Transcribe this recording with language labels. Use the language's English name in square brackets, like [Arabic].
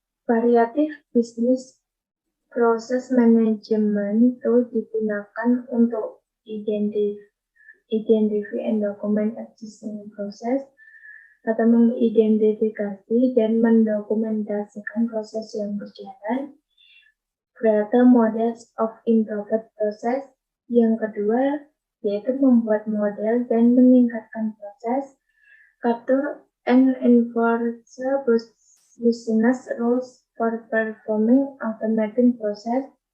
[Indonesian] Variatif bisnis proses manajemen tool digunakan untuk [English] identify and document existing process [Indonesian] atau mengidentifikasi dan mendokumentasikan proses yang berjalan. [English] create models of improved process. [Indonesian] Yang kedua, yaitu membuat model dan meningkatkan proses. [English] Capture and enforce business rules for performing automating process.